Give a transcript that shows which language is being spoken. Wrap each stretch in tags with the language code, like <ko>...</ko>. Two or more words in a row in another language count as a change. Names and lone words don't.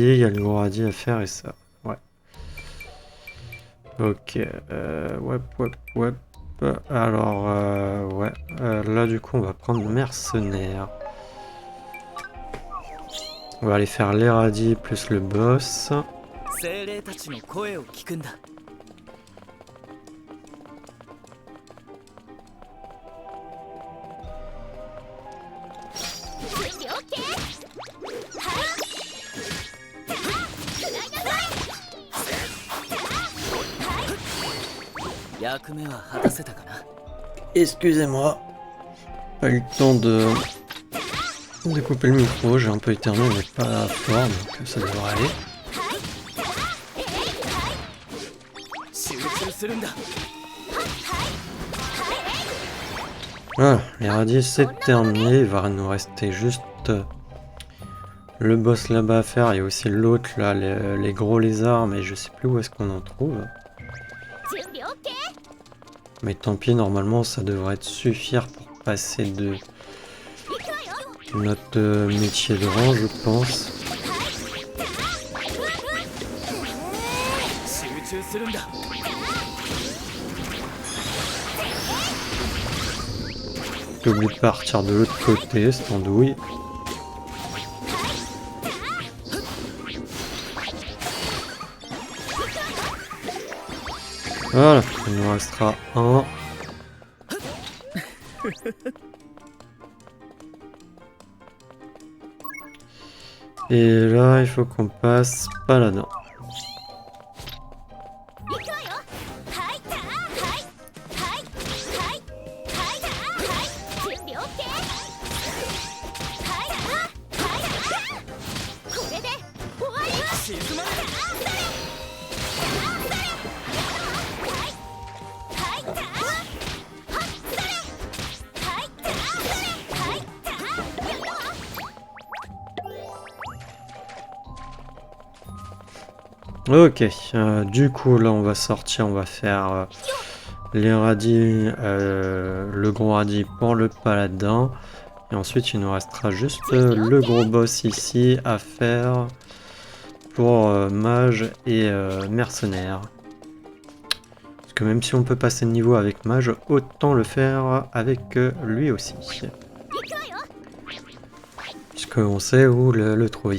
<fr>Il y a le Goradi à faire et ça. Ouais. Ok. Ouais. Alors, ouais. Là, du coup, on va prendre mercenaire. On va aller faire l'Eradi plus le boss.</fr> <ja>精霊たちの声を聞くんだ。準備 OK。役目は果たせたかな。</ja> <fr>Excusez-moi. Pas eu le temps de couper le micro. J'ai un peu éternué, mais pas fort, donc ça devrait aller.</fr> <ja>集中するんだ。</ja> <fr>Voilà, l'Eradi c'est terminé. Il va nous rester juste le boss là-bas à faire. Il y a aussi l'autre là, les gros lézards, mais je sais plus où est-ce qu'on en trouve.</fr> <ja>準備 OK。</ja> <fr>Mais tant pis, normalement ça devrait suffire pour passer de</fr> <ja>行くわよ。</ja> <fr>notre métier de rang, je pense.</fr> <ja>集中するんだ。</ja> <fr>J'ai oublié de partir de l'autre côté, cette andouille. Voilà, il nous restera un. Et là, il faut qu'on passe paladin.</fr> <ja>行くわよ。はいたはいはいはいはいたはい。準備 OK。 はいたはいた。これで終わり。静まれ。はいたはっそれ。はいたはいた。やったわ。</ja> <fr>Ok, du coup là on va sortir, on va faire les radis, le gros radis pour le paladin. Et ensuite il nous restera juste le gros boss ici à faire pour mage et mercenaire. Parce que même si on peut passer de niveau avec mage, autant le faire avec lui aussi.</fr> <ja>行くわよ。</ja> <fr>Puisqu'on sait où le trouver.</fr>